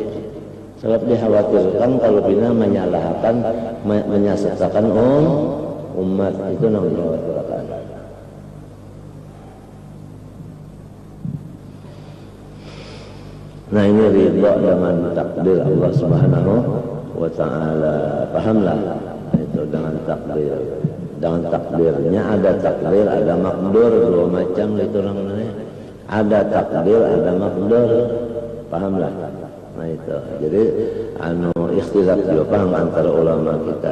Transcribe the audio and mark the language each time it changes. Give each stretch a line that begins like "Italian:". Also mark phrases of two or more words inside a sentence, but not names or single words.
Banjar: Sebab dikhawatirkan kalau bina menyalahkan menyesatkan umat itu nang dikhawatirkan.
Indonesian: Nah ini ridha dengan takdir Allah
Arabic: سبحانه وتعالى.
Indonesian: Pahamlah itu dengan takdir. Dengan takdirnya ada takdir, ada makdur, 2 macam itu orang ini. Ada takdir, ada makdur. Pahamlah. Nah itu. Jadi ikhtilaf juga paham antara ulama kita.